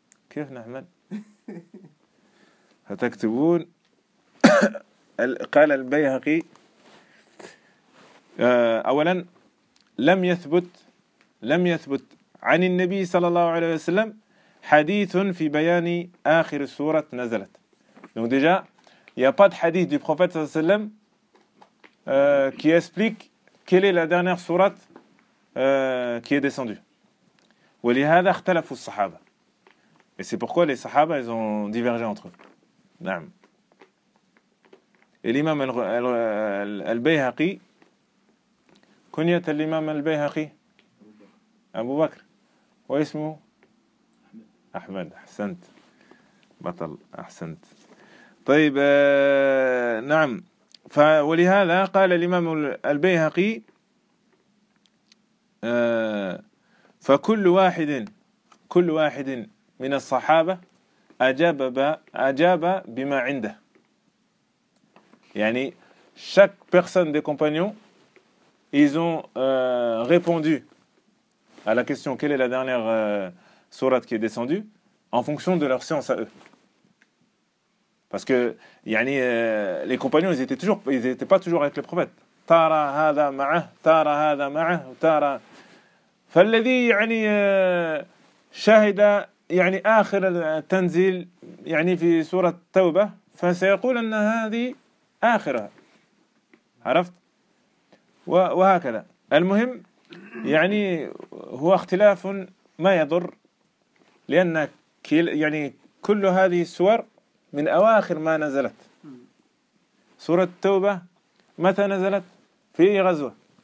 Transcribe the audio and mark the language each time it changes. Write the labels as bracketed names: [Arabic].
[Arabic] كيف نعمل؟ هتكتبون قال البيهقي أولا لم يثبت عن النبي صلى الله عليه وسلم حديث في بيان آخر سورة نزلت. [French] Donc déjà il y a pas de hadith du prophète صلى الله عليه وسلم qui explique quelle est la dernière sourate qui est descendue. [Arabic] ولهذا اختلفوا الصحابة. [French] Et c'est pourquoi les صحابة ils ont divergé entre eux. [Arabic] نعم. الإمام البيهقي كنية الإمام البيهقي أبو بكر واسمه أحمد. أحسنت بطل أحسنت. طيب نعم. ولهذا قال الإمام البيهقي فكل واحد من الصحابة أجاب بما عنده. [French] Yani, chaque personne des compagnons, ils ont répondu à la question quelle est la dernière sourate qui est descendue en fonction de leur science à eux. Parce que yani, les compagnons, ils étaient toujours, ils n'étaient pas toujours avec le prophète. [Arabic] Tara hada ma'ah, tara hada ma'ah, tara. فالذي يعني شهد يعني آخر التنزيل يعني في سورة التوبة فسيقول أن هذه آخرة عرفت وهكذا المهم يعني هو اختلاف ما يضر لأن يعني كل هذه السور من أواخر ما نزلت سورة التوبة متى نزلت في غزوة